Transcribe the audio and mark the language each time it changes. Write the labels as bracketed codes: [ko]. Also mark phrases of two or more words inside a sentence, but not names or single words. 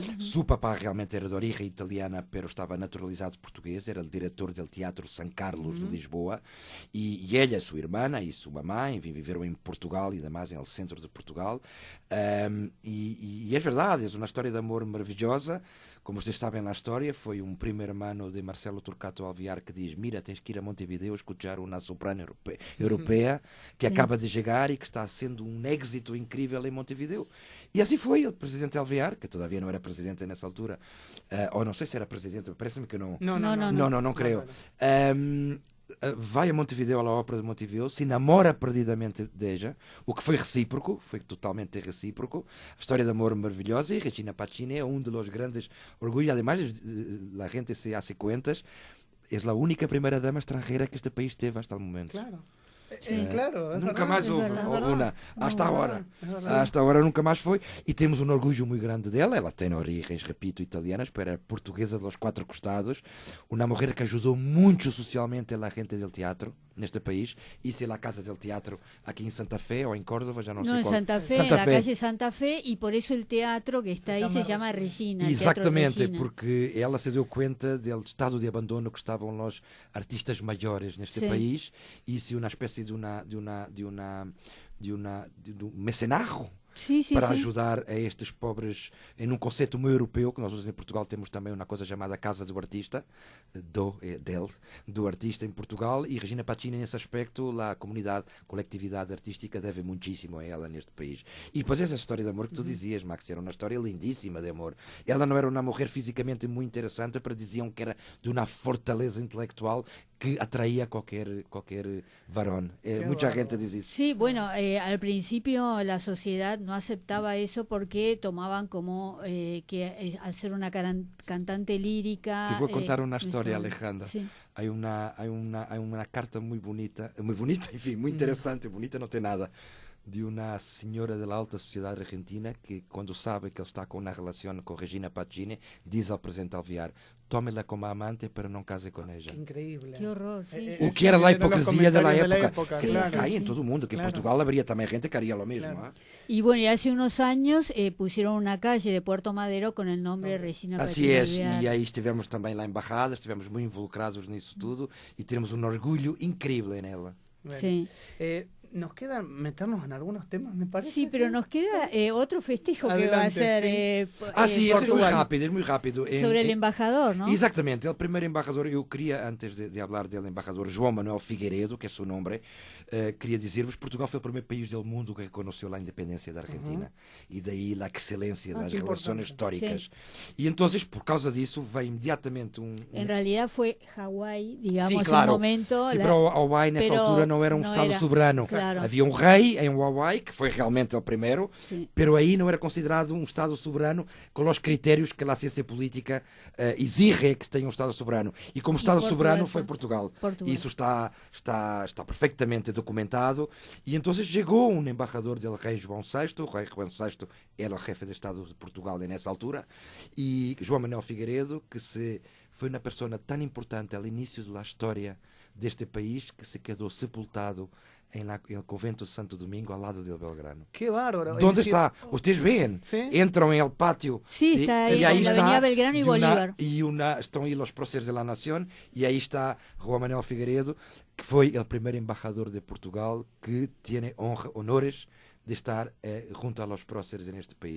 [es] su papá realmente era de origen italiana, pero estaba naturalizado portugués, era el director del Teatro San Carlos de Lisboa, y ella, su hermana y su mamá, en fin, vivieron en Portugal y además en el centro de Portugal. Y es verdad, es una historia de amor maravillosa. [pt] Como vocês sabem na história, foi um [es] primo hermano [pt] de Marcelo Torquato Alvear que diz: mira, tens que ir a Montevideo escutar uma soprano europeia que acaba de chegar e que está sendo um êxito incrível em Montevideo. E assim foi, o presidente Alvear, que todavia não era presidente nessa altura, ou não sei se era presidente, parece-me que não. Não creio. Vai a Montevideo, à ópera de Montevideo, se namora perdidamente dela, o que foi recíproco, foi totalmente recíproco. A história de amor maravilhosa, e Regina Pacini é um dos grandes orgulhos. [es] Además, a gente se hace cuentas, [pt] é a única primeira dama estrangeira que este país teve hasta o momento. [es] Claro. Claro, es Nunca verdad, más es hubo verdad. una, hasta No, ahora. es verdad. Hasta ahora nunca más foi. [pt] E temos um orgulho muito grande dela. Ela tem origens, repito, italianas, pero era portuguesa dos quatro costados. Uma mulher que ajudou muito socialmente a gente [es] del teatro [pt] neste país. [es] Hice la Casa del Teatro aquí en Santa Fe o en Córdoba, ya no sé No, en cuál. Santa Fe, en la calle Santa Fe, y por eso el teatro que está ahí se llama Regina. el Teatro [pt] Exatamente, [es] Regina. [pt] porque ela se deu conta do estado de abandono que estavam os artistas maiores neste país e hizo uma espécie de um mecenazgo para ajudar a estes pobres em um conceito muito europeu, que nós em Portugal temos também uma coisa chamada Casa do Artista, do artista em Portugal, e Regina Pacini nesse aspecto, a comunidade, coletividade artística deve muitíssimo a ela neste país. E depois essa história de amor que tu dizias, Max, era uma história lindíssima de amor. Ela não era uma mulher fisicamente muito interessante, pero diziam que era de uma fortaleza intelectual que atraía [es] a cualquier varón. Mucha gente dice eso. Sí, bueno, al principio la sociedad no aceptaba eso porque tomaban como que al ser una cantante lírica... Te voy a contar una historia, Alejandra. Sí. Hay una carta muy bonita, en fin, muy interesante, bonita no tiene nada, [pt] de uma senhora da alta sociedade argentina que, quando sabe que ele está com uma relação com Regina Pacini, diz ao presidente Alvear: tome-la como amante, pero não case com ela. [es] Qué increíble. Qué horror, sí. [pt] O que era a hipocrisia da época. [es] Que claro. cae en todo mundo, que en Portugal habría también gente que haría lo mismo. Claro. Y bueno, y hace unos años pusieron una calle de Puerto Madero con el nombre de Regina [pt] Assim [es] Pacini [pt] é, [es] Alvear. [pt] e aí estivemos também lá embajada, estivemos muito involucrados nisso tudo e temos um orgulho incrível nela. [es] Bueno. Sí. Nos queda meternos en algunos temas, me parece. Sí, pero nos queda otro festejo que Adelante, va a ser [pt] Sim, esse é muito Portugal. rápido, é muito rápido. [es] Sobre el embajador, ¿no? [pt] Exatamente, o primeiro embaixador, eu queria, antes de falar dele, embaixador João Manuel Figueiredo, que é seu nome, queria dizer-vos, Portugal foi o primeiro país do mundo que reconheceu a independência da Argentina, e daí a excelência das relações históricas. E então, por causa disso, veio imediatamente [es] En realidad fue Hawái, digamos, sí, claro. en un momento... Sí, pero [pt] Hawái nessa altura não era um Estado soberano. [es] Claro. [pt] Havia um rei em Hawái, que foi realmente o primeiro, [es] Sí. [pt] pero aí não era considerado um Estado soberano com os critérios que a ciência política exige que tenha um Estado soberano. E como Estado soberano foi Portugal. Isso está perfeitamente documentado. E então chegou um embaixador del rei João VI, o rei João VI era o chefe de Estado de Portugal nessa altura, e João Manuel Figueiredo, que foi uma pessoa tão importante ao início da história deste país, que se quedou sepultado [es] el convento [pt] de Santo Domingo [es] al lado del Belgrano. Qué bárbaro. ¿Dónde está? Ustedes ven, ¿Sí? Entran en el patio. Sí, está ahí, y ahí en la está avenida Belgrano y Bolívar. Están ahí los próceres de la nación, y ahí está João Manuel Figueiredo, que fue el primer embajador de Portugal que tiene honores de estar junto a los próceres en este país.